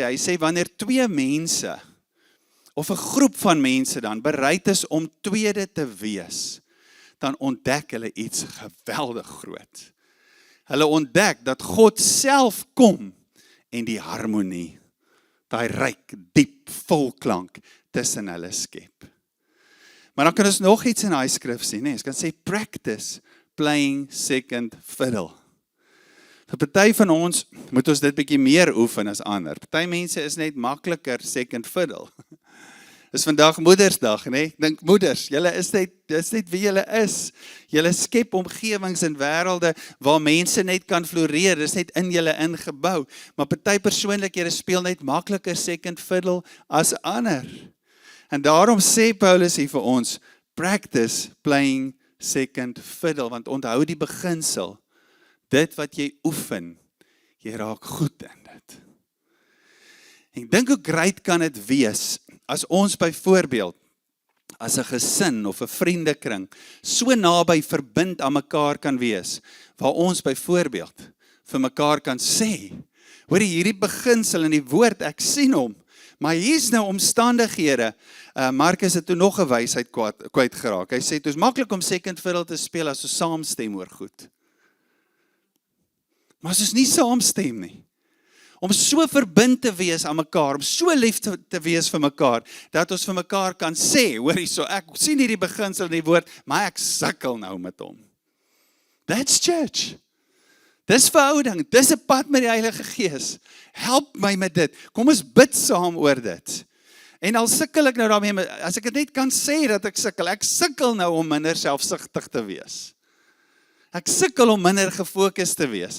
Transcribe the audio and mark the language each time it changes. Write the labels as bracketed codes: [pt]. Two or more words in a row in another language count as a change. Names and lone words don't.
[af] Hy sê wanneer twee mense of 'n groep van mense dan bereid is om tweede te wees, dan ontdek hulle iets geweldig groot. Hulle ontdek dat God self kom en die harmonie, daai ryk, diep, vol klank tussen hulle skep. Maar dan kan ons nog iets in daai skrif sien, nee, ons kan sê [en] practice playing second fiddle. [af] Vir party van ons moet ons dit bietjie meer oefen as ander. Party mense is net makliker [en] second fiddle. [af] Is vandag Moedersdag, nee? Dink moeders, julle is net wie julle is. Julle skep omgewings en wêrelde waar mense net kan floreer. Dis net in julle ingebou. Maar party persoonlikhede speel net makliker [en] second fiddle [af] as ander. En daarom sê Paulus hier vir ons, [en] practice playing second fiddle, [af] want onthou die beginsel, dit wat jy oefen, jy raak goed in dit. Ek dink hoe great kan dit wees, as ons byvoorbeeld, as 'n gesin of 'n vriendekring, so naby verbind aan mekaar kan wees, waar ons byvoorbeeld vir mekaar kan sê, hoor hierdie beginsel in die woord, ek sien hom, Maar hier's nou omstandighede. Marcus het toe nog 'n wysheid kwyt geraak. Hy sê, het is maklik om [en] second fiddle [af] te speel as ons saamstem oor goed. Maar as ons nie saamstem nie. Om so verbind te wees aan mekaar, om so lief te wees vir mekaar, dat ons vir mekaar kan sê, hoor hierso, ek sien hierdie beginsel in die woord, maar ek sukkel nou met hom. [en] That's church. [af] Dis verhouding, dis 'n pad met die Heilige Gees. Help my met dit. Kom ons bid saam oor dit. En al sukkel ek nou daarmee, as ek dit net kan sê dat ek sukkel nou om minder selfsugtig te wees. Ek sukkel om minder gefokus te wees.